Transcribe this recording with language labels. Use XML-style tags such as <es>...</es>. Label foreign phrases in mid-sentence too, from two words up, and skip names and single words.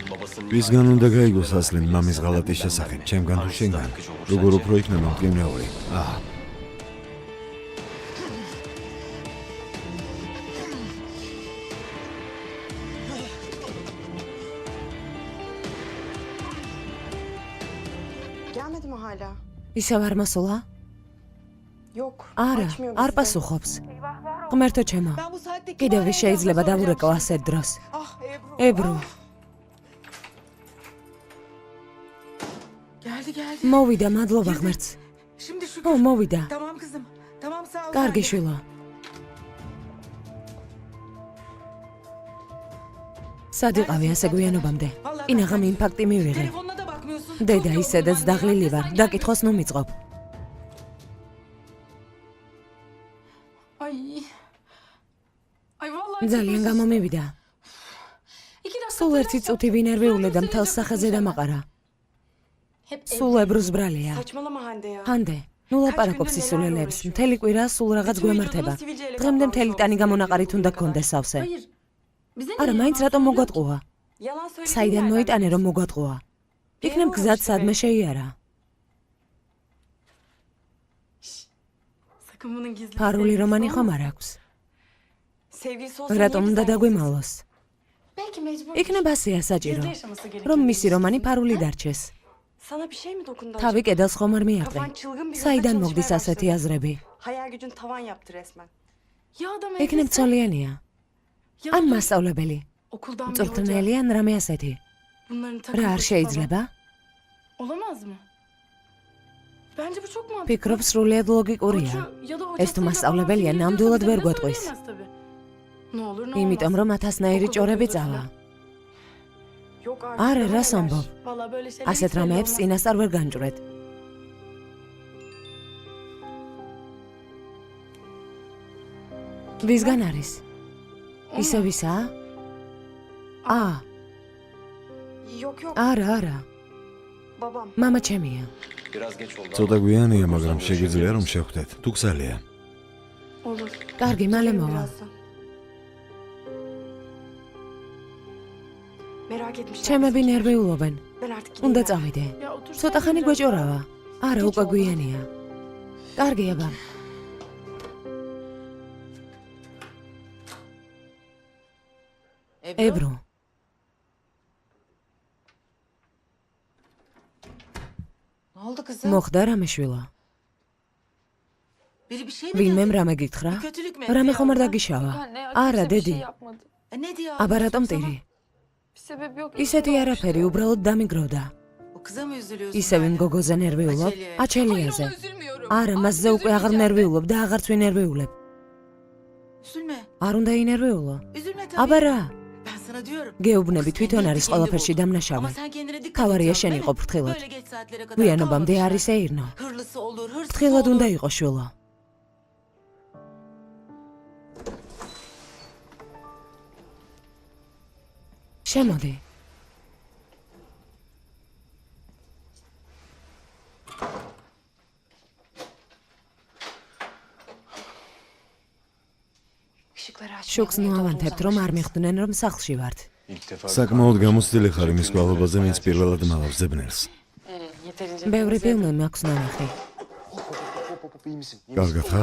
<ka>ვისგან უნდა გაიგოს ასლიმ მამის ღალატის შესახებ, ჩემგან თუ შენგან? როგორ უფრო იქნება მტკივნეული?</ka> <tr>Gelmedi mi hala?</tr> <ka>ისევ არ მოსულა? Yok. არა, açmıyor არ</ka> <tr>bizi de.</tr> <ka>პასუხობს. ღმერთო ჩემო,</ka> <tr>Ben bu saatte</tr> <ka>კიდევ kim ვის შეიძლება დავურეკო ასეთ დროს? Ah Ebru. Ebru.</ka> <tr>ah. Geldi geldi.</tr> <ka>მოვიდა, მადლობა ღმერთს.</ka> <tr>Şimdi şükür.</tr> <ka>ო, მოვიდა.</ka> <tr>Tamam kızım. Tamam sağ ol.</tr> <ka>კარგი</ka> <tr>sen de.</tr> <ka>შვილო. სად იყავი ასე გვიანობამდე? ინაღამ ინფარქტი მივიღე.</ka> <tr>Telefonuna da bakmıyorsun.</tr> <ka>დედა Çok ისედაც</ka> <tr>yoruldum ben de.</tr> <ka>დაღლილი ვარ, დაკითხოს ნუ მიწყობ. Ay.</ka> <tr>Ay vallahi</tr> <ka>ძალიან გამომივიდა. სულ ერთი წუთი ვინერვიულე და მთელს სახეზე დამაყარა. სულ ებრუს ბრალია.</ka> <tr>Saçmalama Hande ya.</tr> <ka>ჰანდე, ნუ ლაპარაკობს ისულელებს. მთელი კვირა სულ რაღაც გვემართება. დღემდე მთელი ტანი გამონაყარით უნდა გქონდეს სავსე.</ka> <tr>Hayır. Bize</tr> <ka>არა, მაინც რატომ მოგვატყუა?</ka> <tr>Yalan söylediğin</tr> <ka>საიდან yerden მოიტანე რომ მოგვატყუა? იქნებ გზად სადმე შეიარა.</ka> <tr>sakın bunun gizli.</tr> <ka>ფარული რომანი ხომ არ აქვს?</ka> <tr>Sevgilisi olsa</tr> <ka>რატომ niye უნდა bizden დაგვიმალოს?</ka> <tr>Belki mecbur.</tr> <ka>იქნებ ასეა საჭირო,</ka> <tr>Gizli yaşaması gerekiyor.</tr> <ka>რომ მისი რომანი ფარული დარჩეს.</ka> <tr>Sana bir şey mi dokundu? acaba?</tr> <ka>თავი კედელს ხომ არ მიარტყე?</ka> <tr>Kafan çılgın bir hızla</tr> <ka>საიდან çalışmaya მოგდის ასეთი başladı. აზრები?</ka> <tr>Hayal gücün tavan yaptı resmen. Ya adam</tr> <ka>იქნებ evliyse, ცოლიანია. ya ან da მასწავლებელი.</ka> <tr>okuldan bir hoca.</tr> <ka>მწვრთნელი ან რამე ასეთი. Bunların რა takım არ falan. შეიძლება?</ka> <tr>Olamaz mı? Bence bu çok mantıklı.</tr> <ka>ფიქრობ სრულიად ლოგიკურია.</ka> <tr>Hoca ya da</tr> <ka>ეს თუ hocasıyla მასწავლებელია, falan ნამდვილად bize ვერ de გვეტყვის.</ka> <tr>söyleyemez tabii. Ne olur ne</tr> <ka>იმიტომ olmaz. რომ ათასნაირი Okul ჭორები hocası წავა. falan.</ka> <tr>Yok artık.</tr> <ka>არა, daha რა neler. სამბობ?</ka> <tr>Vallahi böyle şeyler</tr> <ka>ასეთ</ka> <tr>hiç belli</tr> <ka>რამეებს olmaz. წინასწარ ვერ განჭვრეთ. ვისგან არის? ისე ვისაა?</ka> <tr>Yok yok</tr> <ka>არა. babam. მამა ჩემია. ცოტა გვიანია, მაგრამ შეგვიძლია რომ შევხვდეთ. თუ გზალია. Olur. კარგი, მალე Gidelim მოვა.</ka> <tr>birazdan. Merak etmişler.</tr> <ka>ჩემები ნერვიულობენ.</ka> <tr>Ben artık gideyim.</tr> <ka>უნდა yani. წავიდე.</ka> <tr>Ya otursaydın</tr> <ka>ცოტა ხანი biraz გვეჭორავა. არა, უკვე გვიანია. კარგი, აბა. ებრუ.</ka> <tr>Ne oldu kızım?</tr> <ka>მოხდა რამე შვილო?</ka> <tr>Biri bir şey mi</tr> <ka>ვინმე dedi? რამე გითხრა?</ka> <tr>Kötülük mü</tr> <ka>რამე etti ხომ არ yavrum? დაგიშავა? Anne, არა,</ka> <tr>kimse bir şey</tr> <ka>დედი. yapmadı.</ka> <tr>Ne diyor?</tr> <ka>აბა რატომ Sana? ტირი?</ka> <tr>Bir sebep yok.</tr> <ka>ისეთი არაფერი, უბრალოდ დამიგროვდა.</ka> <tr>O kıza mı üzülüyorsun?</tr> <ka>ისევ იმ hala? გოგოზე ნერვიულობ? აჩელიაზე.</ka> <tr>Hayır, üzülmüyorum.</tr> <ka>არა, მასზე უკვე აღარ ნერვიულობ და აღარც ვინერვიულებ. Üzülme. არ უნდა ინერვიულო?</ka> <tr>Üzülme tabii.</tr> <ka>აბა რა?</ka> <tr>Ben sana diyorum.</tr> <ka>გეუბნები თვითონ არის Kendi ყველაფერში buldun. დამნაშავე.</ka> <tr>Ama sen kendine dikkat</tr> <ka>ქავარია et. შენ</ka> <tr>değil mi?</tr> <ka>იყო ფრთხილად.</ka> <tr>Böyle geç saatlere kadar</tr> <ka>გვიანობამდე kalmamışlar. არის ეირნო.</ka> <tr>Hırlısı olur, hırsızı</tr> <ka>ფრთხილად olur. უნდა იყო შვილო. შემოდი.</ka> <tr>Işıkları açmayalım,</tr> <ka>შუქს evde ნუავანთებთ, რომ არ მიხვდნენ, რომ სახლში ვართ. საკმაოდ გამოცდილი ხარ იმის გვალობაზე, ვინც პირველად მალავს ზებნელს. ბევრი ფილმი მაქვს ნანახი. კარგად ხარ?</ka>